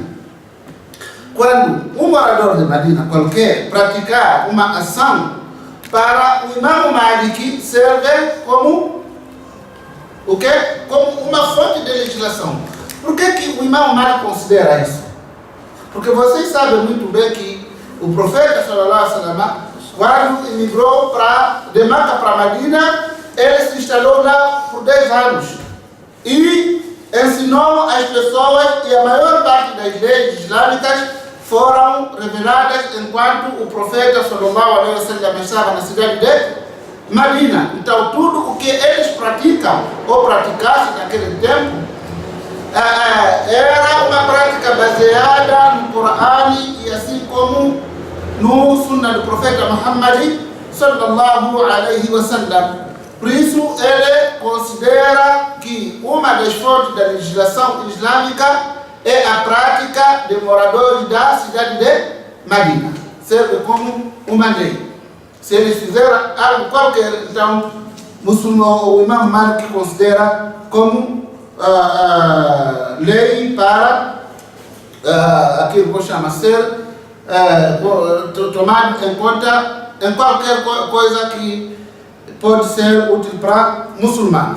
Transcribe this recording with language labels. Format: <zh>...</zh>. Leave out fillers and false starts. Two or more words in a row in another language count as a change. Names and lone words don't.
<pt>Quando um morador de Medina qualquer praticar uma ação, para o Imam Malik serve como o quê? Como uma fonte de legislação. Por que o Imam Malik considera isso? Porque vocês sabem muito bem que o profeta</pt> <ar>صلى الله عليه وسلم,</ar> <pt>quando emigrou de Meca para Medina, ele se instalou lá por 10 anos e ensinou as pessoas, e a maior parte das leis islâmicas foram reveladas enquanto o profeta</pt> <ar>صلى الله عليه وسلم</ar> <pt>estava na cidade de Medina. Então tudo o que eles praticam ou praticassem naquele tempo era uma prática baseada no Corão e assim como no Sunnah do profeta Muhammad</pt> <ar>صلى الله عليه وسلم.</ar> <pt>Por isso ele considera que uma das fontes da legislação islâmica é a prática de moradores da cidade de Medina. Serve como uma lei. Se eles fizerem algo qualquer, então o Imam Malik considera como lei para aquilo que chama ser tomado em conta em qualquer coisa que pode ser útil para muçulmanos.</pt>